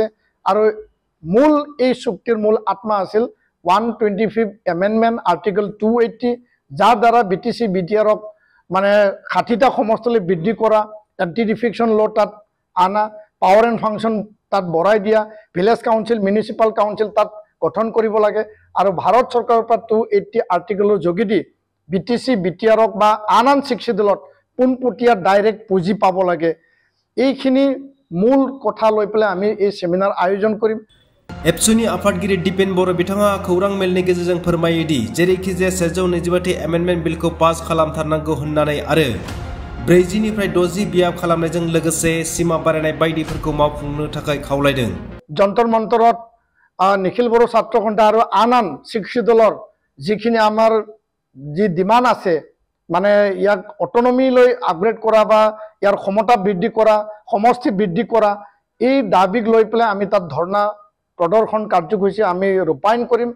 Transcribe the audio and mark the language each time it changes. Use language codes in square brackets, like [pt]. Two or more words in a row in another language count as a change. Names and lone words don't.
[as] আৰু মূল এই চুক্তিৰ মূল আত্মা আছিল 125 [en] amendment article [as] 280 যাৰ দ্বাৰা BTC BTRক মানে 60টা সমষ্টিলৈ বৃদ্ধি কৰা, [en] anti defection law' [as] তাত আনা, [en] power and function [as] তাত বঢ়াই দিয়া, [en] village council, municipal council [as] তাত গঠন কৰিব লাগে। আৰু ভাৰত চৰকাৰৰ পৰা 280 আৰ্টিকলৰ যোগেদি BTC BTRক বা আন [en] sixth scheduleত [as] পোনপটীয়া ডাইৰেক্ট পুঁজি পাব লাগে। এইখিনি মূল কথা লৈ পেলাই আমি এই সেমিনাৰ আয়োজন কৰিম। [brx] एबसुनि आफादगिरि दिपेन बर' बिथाङा खौरां मेलनि गेजेरजों फोरमायो दि जेरैखिजाया 125 [en] amendment billखौ [brx] पास खालामथारनांगौ होननानै आरो 40 निफ्राय 60 बियाब खालामनायजों लोगोसे सीमा बारायनाय बायदिफोरखौ मावफुंनो थाखाय खावलायदों। [as] जन्तर मन्तरत निखिल बर' ছাত্ৰ সন্থা আৰু আন [en] sixth scheduleৰ [as] যিখিনি আমাৰ যি ডিমাণ্ড আছে মানে ইয়াক অটনমি লৈ আপগ্ৰেড কৰা বা ইয়াৰ ক্ষমতা বৃদ্ধি কৰা, সমষ্টি বৃদ্ধি কৰা, এই দাবীক লৈ পেলাই আমি তাত ধৰ্ণা প্ৰদৰ্শন কাৰ্যসূচী আমি ৰূপায়ণ কৰিম।